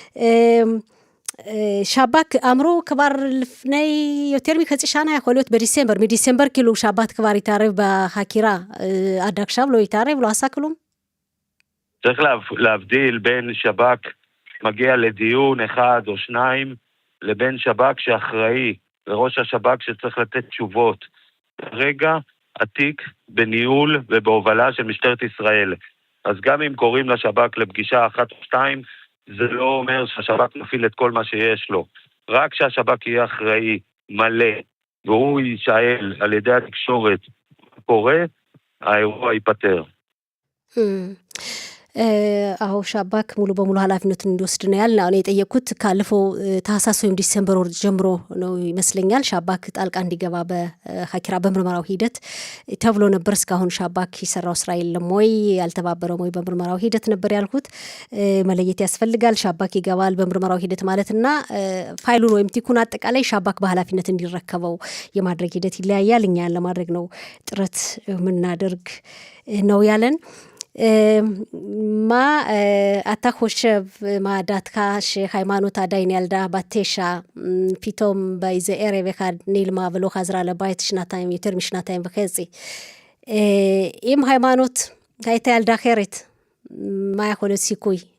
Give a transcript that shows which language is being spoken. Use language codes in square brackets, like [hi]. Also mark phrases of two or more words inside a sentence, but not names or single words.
[he] שב"כ אמרו כבר לפני יותר מחצי שנה, יכול להיות מדיסמבר כאילו שבת כבר התערב בחקירה, עד עכשיו לא התערב, לא עשה כלום? צריך להבדיל בין שב"כ מגיע לדיון אחד או שניים, לבין שב"כ שאחראי, לראש השב"כ שצריך לתת תשובות. רגע, התיק בניהול ובהובלה של משטרת ישראל. אז גם אם קוראים לשב"כ לפגישה 1 או 2, זה לא אומר שהשב"כ מפעיל את כל מה שיש לו. רק שהשב"כ יהיה אחראי, מלא, והוא יישאל על ידי התקשורת קורא, האירוע ייפטר. [am] አዎ ሻባክ ሙሉ በሙሉ ኃላፊነቱን እንዲወስድ ነው ያልን። አሁን የጠየኩት ካለፈው ታህሳስ ወይም ዲሴምበር ወር ጀምሮ ነው ይመስለኛል ሻባክ ጣልቃ እንዲገባ በሀኪራ በምርመራው ሂደት ተብሎ ነበር። እስካሁን ሻባክ የሰራው ስራ የለም ወይ ያልተባበረም ወይ በምርመራው ሂደት ነበር ያልኩት። መለየት ያስፈልጋል። ሻባክ ይገባል በምርመራው ሂደት ማለትና ፋይሉን ወይም ቲኩን አጠቃላይ ሻባክ በኃላፊነት እንዲረከበው የማድረግ ሂደት ይለያያል። እኛ ለማድረግ ነው ጥረት የምናደርግ ነው ያለን። [he] מה אתה חושב, מה דעתך שהיימנוט עדיין ילדה בת 9 פתאום באיזה ערב אחד נעלמה ולא חזרה לבית יותר משנתיים וחצי? אם היימנוט הייתה ילדה אחרת, מה יכול להיות סיכוי?